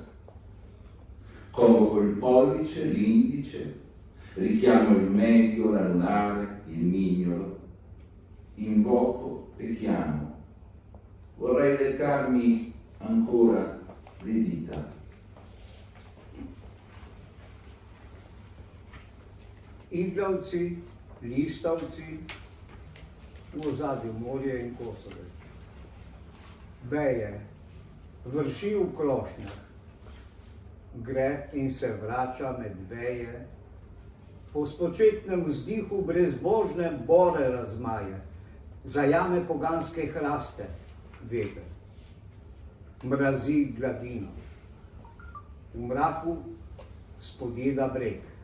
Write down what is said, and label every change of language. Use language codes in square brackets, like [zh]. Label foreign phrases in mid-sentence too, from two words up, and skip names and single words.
[it] Convoco il pollice, l'indice, richiamo il medio, l'anulare, il mignolo, invoco e chiamo. Vorrei leccarmi ancora le dita. [sl] Iglavci, listavci, v ozadju morje in kosove. Veje, vrši v krošnjah, gre in se vrača med veje, po spočetnem vzdihu brezbožne bore razmaje, zajame poganske hraste, veter, mrazi gladino, v mraku spodjeda breg.